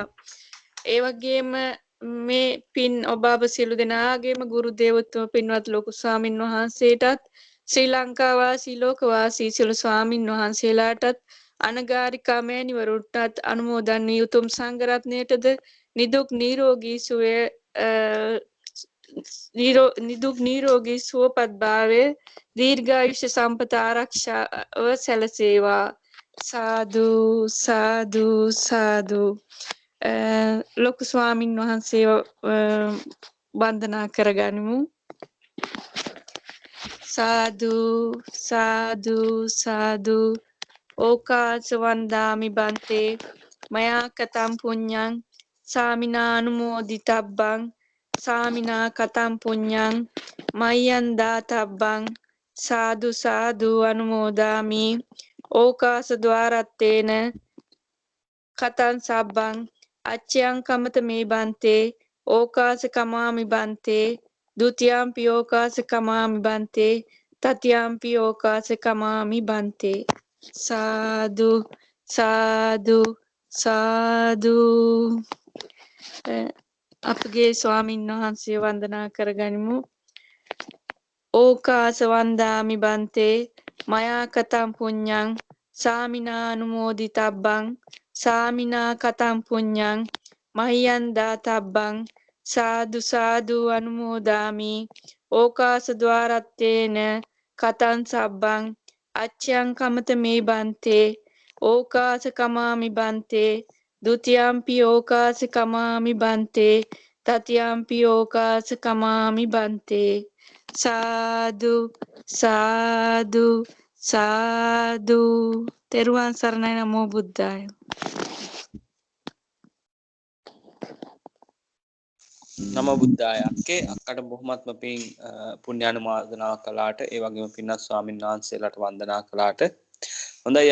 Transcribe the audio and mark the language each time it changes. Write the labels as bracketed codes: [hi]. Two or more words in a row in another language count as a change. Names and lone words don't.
[si] ඒ වගේම මේ පින් ඔබ අප සියලු දෙනාගේම ගුරු දේවෝත්තම පින්වත් ලොකු ස්වාමින් වහන්සේටත් ශ්‍රී ලංකා වාසී ලෝකවාසී සියලු ස්වාමින් වහන්සේලාටත් අනගාരികා මෑණිවරුන්ටත් අනුමෝදන් වී උතුම් සංඝ රත්නයටද නිදුක් නිරෝගී සුවපත් භාවය දීර්ඝායුෂ සම්පත ආරක්ෂාව සැලසේවා. සාදු සාදු සාදු. ලොකු ස්වාමින් වහන්සේ වන්දනා කරගනිමු. සාදු සාදු සාදු. [pi] ඕකාස වන්දාමි බන්තේ මයා කතම් පුඤ්ඤං සාමිනා අනුමෝදිතබ්බං සාමිනා කතම් පුඤ්ඤං මය්යන් දාතබ්බං සාදු සාදු අනුමෝදාමි. ඕකාස ద్వාරත්තේන කතං සබ්බං අච්චයං කමත මේ බන්තේ ඕකාස කමාමි බන්තේ ဒ ුතියම්පි ඕකාස කමාමි බන්තේ තතියම්පි ඕකාස කමාමි බන්තේ. [si] සාදු සාදු සාදු. අපගේ ස්වාමින් වහන්සේ වන්දනා කරගනිමු. [pi] ඕකාස වන්දාමි බන්තේ මයා කතම් පුඤ්ඤං සාමිනා අනුමෝදිතබ්බං සාමිනා කතම් පුඤ්ඤං මහියන් දාතබ්බං සාදු සාදු අනුමෝදාමි. ඕකාස ద్వාරත්තේන කතං සබ්බං අච්ඡයං කමත මේ බන්තේ ඕකාස කමාමි බන්තේ ဒ ුතියම්පි ඕකාස කමාමි බන්තේ තතියම්පි ඕකාස කමාමි බන්තේ. [si] සාදු සාදු සාදු. තෙරුවන් සරණයි. [pi] නමෝ බුද්ධාය. නම බුද්ධාය. [si] අක්කට බොහොමත්ම පින් පුණ්‍යානුමෝදනා කළාට ඒ වගේම පින්වත් ස්වාමීන් වහන්සේලාට වන්දනා කළාට හොඳයි.